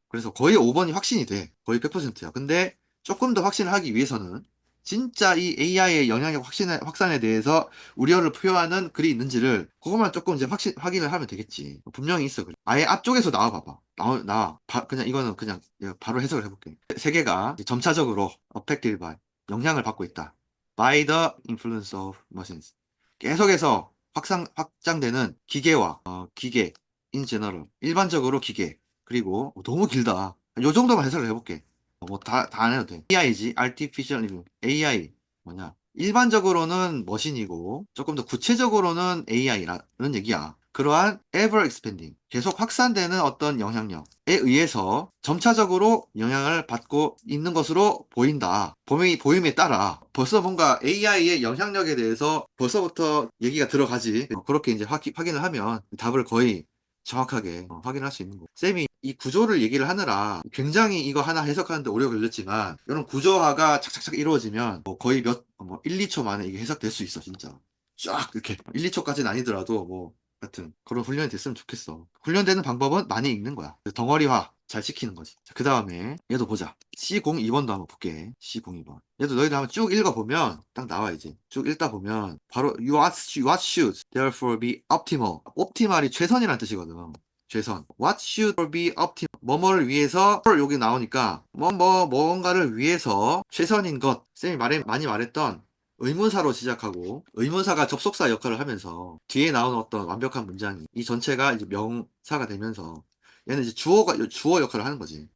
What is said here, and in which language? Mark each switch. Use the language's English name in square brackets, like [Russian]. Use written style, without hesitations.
[Korean] 그래서 거의 5번이 확신이 돼. 거의 100%야. 근데 조금 더 확신을 하기 위해서는 진짜 이 AI의 영향력 확산에 대해서 우려를 표하는 글이 있는지를 그것만 조금 이제 확인을 하면 되겠지. 분명히 있어. 그래. 아예 앞쪽에서 나와 봐봐. 그냥 이거는 그냥 내가 바로 해석을 해볼게. 세 개가 점차적으로 [English] affected by [Korean] 영향을 받고 있다. [English] by the influence of machines. [Korean] 계속해서 확장되는 기계 [English] in general [Korean] 일반적으로 기계 그리고 너무 길다. 요 정도만 해석을 해볼게. 다 안 해도 돼. AI지 artificial AI 뭐냐 일반적으로는 머신이고 조금 더 구체적으로는 AI라는 얘기야. 그러한 [English] ever expanding [Korean] 계속 확산되는 어떤 영향력에 의해서 점차적으로 영향을 받고 있는 것으로 보인다. 보임에 따라 벌써 뭔가 AI의 영향력에 대해서 벌써부터 얘기가 들어가지. 그렇게 이제 확인을 하면 답을 거의 정확하게 확인할 수 있는 거. 쌤이 이 구조를 얘기를 하느라 굉장히 이거 하나 해석하는데 오래 걸렸지만 이런 구조화가 착착착 이루어지면 거의 1, 2초 만에 이게 해석될 수 있어 진짜. 쫙 이렇게 1, 2초까지는 아니더라도 하여튼 그런 훈련이 됐으면 좋겠어. 훈련되는 방법은 많이 읽는 거야. 덩어리화 잘 지키는 거지. 그 다음에 얘도 보자. C02번도 한번 볼게. C02번. 얘도 너희들 한번 쭉 읽어보면 딱 나와 이제. 쭉 읽다 보면 바로 [English] what should therefore be optimal. [Korean] 옵티멀이 최선이라는 뜻이거든. 최선. [English] What should be optimal. [Korean] 뭐뭐를 위해서 여기 나오니까 뭔가를 위해서 최선인 것. 쌤이 많이 말했던 의문사로 시작하고 의문사가 접속사 역할을 하면서 뒤에 나오는 어떤 완벽한 문장이 이 전체가 이제 명사가 되면서 얘는 이제 주어 역할을 하는 거지.